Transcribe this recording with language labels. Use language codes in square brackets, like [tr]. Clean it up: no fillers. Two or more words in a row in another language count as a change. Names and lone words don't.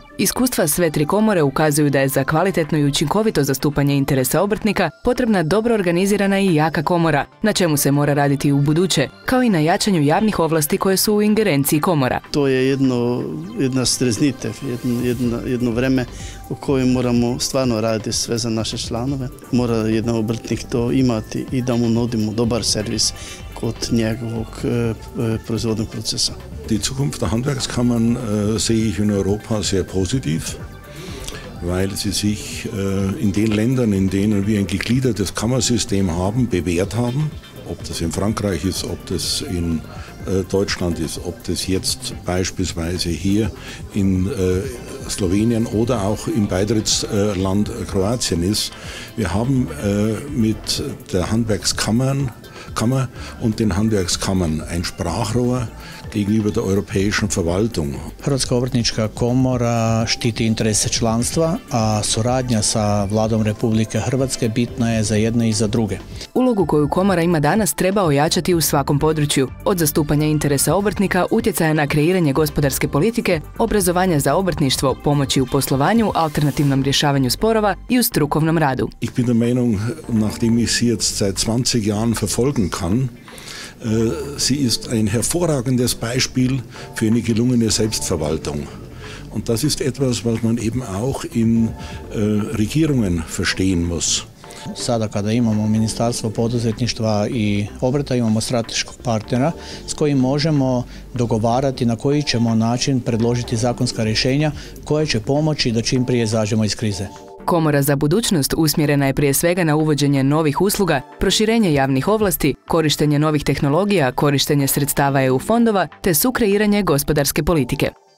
[hr] Iskustva sve tri komore ukazuju da je za kvalitetno i učinkovito zastupanje interesa obrtnika potrebna dobro organizirana i jaka komora, na čemu se mora raditi u buduće, kao i na jačanju javnih ovlasti koje su u ingerenciji komora. To je jedna streznitev, jedno vreme u kojem moramo stvarno raditi sve za naše članove. Mora jedan obrtnik to imati i da mu nudimo dobar servis kod njegovog proizvodnog procesa. [de] Die Zukunft der Handwerkskammern sehe ich in Europa sehr positiv, weil sie sich in den Ländern, in denen wir ein gegliedertes Kammersystem haben, bewährt haben. Ob das in Frankreich ist, ob das in Deutschland ist, ob das jetzt beispielsweise hier in Slowenien oder auch im Beitrittsland Kroatien ist. Wir haben mit der Handwerkskammer und den Handwerkskammern ein Sprachrohr gegenüber der europäischen Verwaltung. [hr] Hrvatska obrtnička komora štiti interese članstva, a suradnja sa Vladom Republike Hrvatske bitna je za jedne i za druge. Ulogu koju komora ima danas treba ojačati u svakom području, od zastupanja interesa obrtnika, utjecaja na kreiranje gospodarske politike, obrazovanja za obrtništvo, pomoći u poslovanju, alternativnom rješavanju sporova i u strukovnom radu. [de] Ich bin der Meinung, nachdem ich sie jetzt seit 20 Jahren verfolgen kann, sie ist ein hervorragendes Beispiel für eine gelungene Selbstverwaltung. Und das ist etwas, was man eben auch in Regierungen verstehen muss. [hr] Sada kada imamo Ministarstvo poduzetništva i obrta, imamo strateškog partnera s kojim možemo dogovarati na koji ćemo način predložiti zakonska rješenja koje će pomoći da čim prije izađemo iz krize. Komora za budućnost usmjerena je prije svega na uvođenje novih usluga, proširenje javnih ovlasti, korištenje novih tehnologija, korištenje sredstava EU fondova te sukreiranje gospodarske politike.